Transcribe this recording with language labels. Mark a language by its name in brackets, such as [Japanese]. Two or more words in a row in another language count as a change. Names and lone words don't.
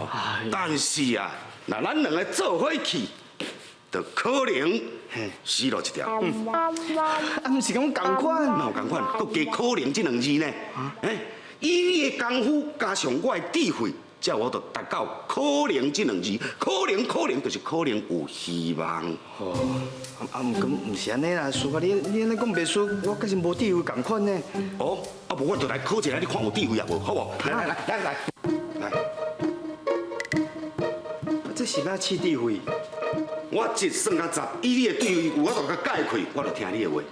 [Min Nan Chinese] 但是啊，那咱两个做伙去，就可能死路一条。啊，毋是讲共款？哪有共款？佮加可能这2字呢？以你的功夫加上我的智慧。这我就达到可能这2字，可能就是可能有希望。哦，毋过毋是安尼啦，师傅，你安尼讲袂输，我可是无智慧共款呢。哦，啊无我就来考一下，你看有智慧也无，好无？来，这是哪试智慧？我1算到10，以你的智慧有法度甲解开，我就听你的话。